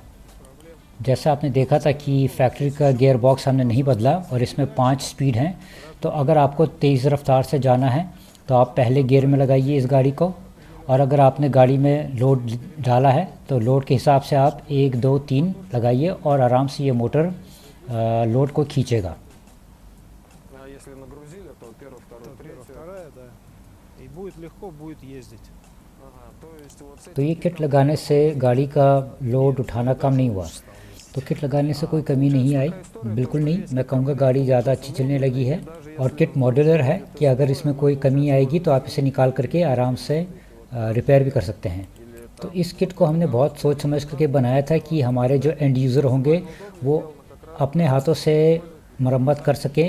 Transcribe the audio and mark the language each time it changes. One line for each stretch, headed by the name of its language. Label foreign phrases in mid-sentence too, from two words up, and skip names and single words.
Hindi: जैसा आपने देखा था कि फैक्ट्री का गियर बॉक्स हमने नहीं बदला और इसमें 5 स्पीड हैं। तो अगर आपको तेज़ रफ्तार से जाना है तो आप पहले गियर में लगाइए इस गाड़ी को, और अगर आपने गाड़ी में लोड डाला है तो लोड के हिसाब से आप 1 2 3 लगाइए और आराम से ये मोटर लोड को खींचेगा।
Russian: А если нагрузили, то первый, второй, третий. Вторая, да. И будет легко, будет ездить. Ага, то есть вот с
Hindi: तो ये
Russian: этим
Hindi: किट लगाने से गाड़ी का लोड उठाना कम नहीं हुआ। तो किट लगाने से कोई कमी नहीं आई, बिल्कुल नहीं। मैं कहूँगा गाड़ी ज़्यादा अच्छी चलने लगी है। और किट मॉड्यूलर है कि अगर इसमें कोई कमी आएगी तो आप इसे निकाल करके आराम से रिपेयर भी कर सकते हैं। तो इस किट को हमने बहुत सोच समझ करके बनाया था कि हमारे जो
English: end user
Hindi: होंगे वो अपने हाथों से मरम्मत कर सकें।